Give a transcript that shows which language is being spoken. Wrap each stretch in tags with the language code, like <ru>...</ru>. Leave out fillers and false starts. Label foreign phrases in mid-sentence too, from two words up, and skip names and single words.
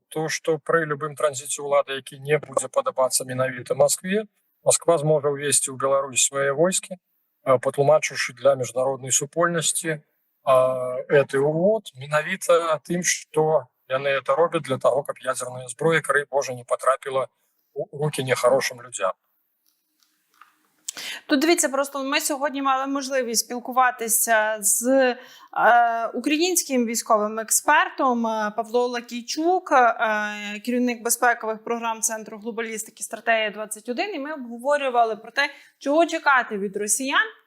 <be>То, што пры любым транзіце ўлады, які не будзе падабацца менавіта Маскве, Масква зможа ўвесці ў Беларусь свае войскі, патлумачыўшы для міжнароднай супольнасці гэты ўвод менавіта тым, што яны это робяць для таго, каб ядерная зброя, крый Божа, не потрапіла у рукі нехарошым людзям.</be> <uk>Тут дивіться, просто ми сьогодні мали можливість спілкуватися з українським військовим експертом Павло Лакійчук, керівник безпекових програм Центру глобалістики «Стратегія 21», і ми обговорювали про те, чого чекати від росіян</uk>